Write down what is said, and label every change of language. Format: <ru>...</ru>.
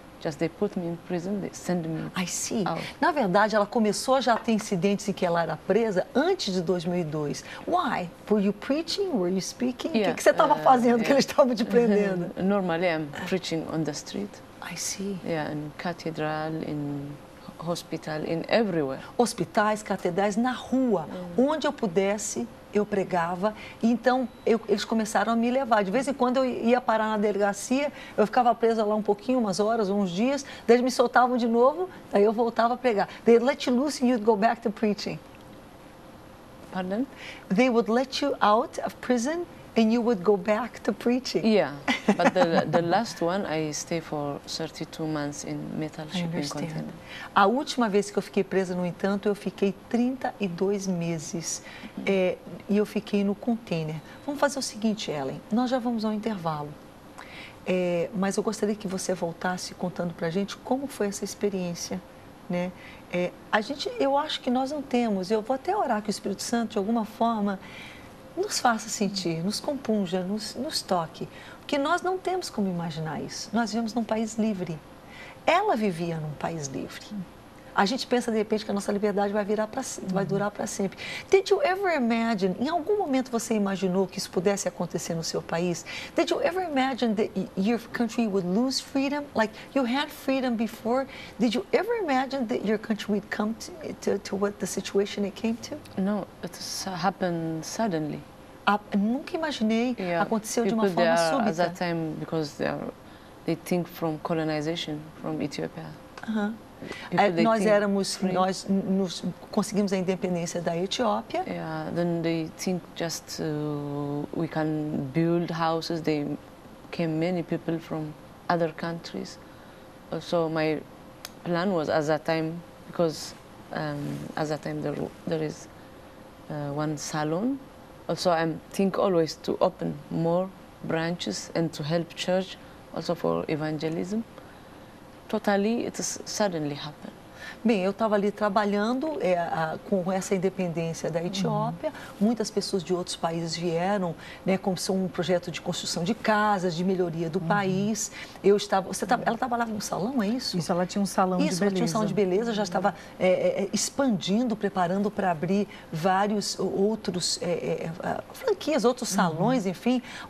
<en>Just they put me in prison, they send me I see. out.</en> <pt>Na verdade, ela começou já a ter incidentes em que ela era presa antes de 2002.</pt> <en>Why? Were you preaching? Were you speaking? Yeah,</en> <pt>O que você estava fazendo que eles estavam te prendendo?</pt> <en>Normally I'm preaching on the street. I see. Yeah, in cathedral, in hospital, in everywhere.</en> <pt>Hospitais, catedrais, na rua, onde eu pudesse, eu pregava. E então, eles começaram a me levar. De vez em quando eu ia parar na delegacia, eu ficava presa lá um pouquinho, umas horas, uns dias, daí eles me soltavam de novo, daí eu voltava a pregar.</pt> <en>They'd let you loose and you'd go back to preaching. Pardon? They would let you out of prison and you would go back to preaching. Yeah, but the last one I stay for 32 months in metal shipping container.</en> <pt>A última vez que eu fiquei presa, no entanto, eu fiquei 32 meses e eu fiquei no container. Vamos fazer o seguinte, Ellen, nós já vamos ao intervalo, mas eu gostaria que você voltasse contando para a gente como foi essa experiência, né? Eu acho que nós não temos, eu vou até orar que o Espírito Santo, de alguma forma, nos faça sentir, nos compunja, nos toque, porque nós não temos como imaginar isso. Nós vivemos num país livre. Ela vivia num país livre. A gente pensa, de repente, que a nossa liberdade vai durar para sempre.</pt> <en>Did you ever imagine,</en> <pt>em algum momento você imaginou que isso pudesse acontecer no seu país?</pt> <en>Did you ever imagine that your country would lose freedom? Like, you had freedom before. Did you ever imagine that your country would come to what the situation it came to? No, it happened suddenly.</en> <pt>Nunca imaginei.</pt> <en>Yeah.</en> <pt>Aconteceu de uma</pt> <en>People</en> <pt>forma</pt> <en>there</en> <pt>súbita.</pt> <en>at that time, because they think from colonization from Ethiopia.</en> <pt>Nós nos conseguimos a independência da Etiópia.</pt> <en>Yeah, then they think just we can build houses. They came many people from other countries. So my plan was at that time, because at that time there is one salon. Also I think always to open more branches and to help church, also for evangelism. Totally, it suddenly happened.</en> <pt>Bem, eu estava ali trabalhando com essa independência da Etiópia. Muitas pessoas de outros países vieram, né, como um projeto de construção de casas, de melhoria do país. Ela trabalhava no salão, é isso? Isso, ela tinha um salão de beleza. Ela tinha um salão de beleza, já estava expandindo, preparando para abrir vários outros franquias, outros salões, enfim.</pt>